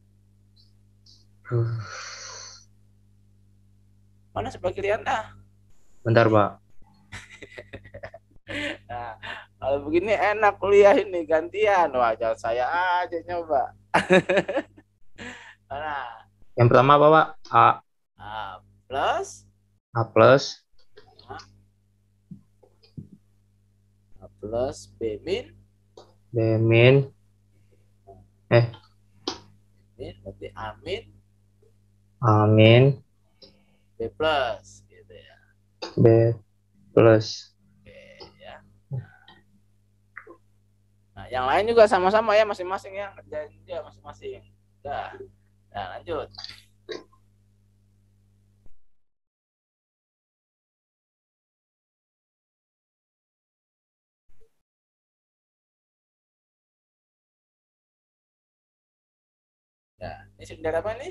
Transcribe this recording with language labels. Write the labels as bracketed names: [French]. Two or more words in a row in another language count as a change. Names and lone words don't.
[Indonesian] Mana sebelah kiri Anda? Bentar Pak. Nah, kalau begini enak kuliah ini gantian. Wah, jangan saya aja nyoba. Nah, Yang pertama apa, Pak? A plus, A plus, A plus B min, B min, min berarti A min, A min, B plus gitu ya. B plus. Oke ya. Nah, yang lain juga sama-sama ya masing-masing ya, kerjain dia masing-masing. Udah. Nah, lanjut. Nah, ini silinder apa nih?